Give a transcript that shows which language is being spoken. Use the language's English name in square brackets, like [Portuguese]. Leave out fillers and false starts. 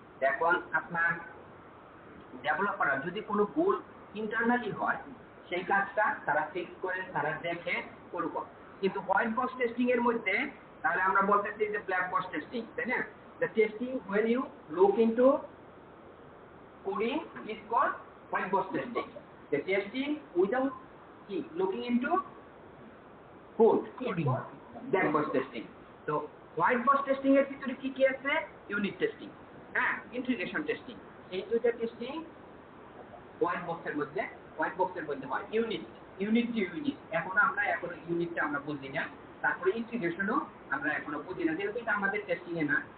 [Bangla] এখন আপনার ডেভেলপাররা যদি কোনো ভুল ইন্টারনালি হয় সেই কাজটা তারা ফিক্স করে, তারা দেখে করব। কিন্তু হোয়াইট বক্স টেস্টিং এর মধ্যে তাহলে আমরা বলতেছি যে ব্ল্যাক বক্স টেস্টিং, তাই না? [English] The testing when you look into coding is called white box testing. The testing without looking into code is called black box testing. [Bangla] So white box testing এর ভিতরে কি কি আছে, ইউনিট টেস্টিং, হ্যাঁ, integration testing. এই দুইটা testing white বক্সের মধ্যে হয়। ইউনিট এখনো ইউনিটটা আমরা বুঝি না। তারপরে ইন্টিগ্রেশনও আমরা এখনো বুঝি না, যেহেতু এটা আমাদের টেস্টিং এ না।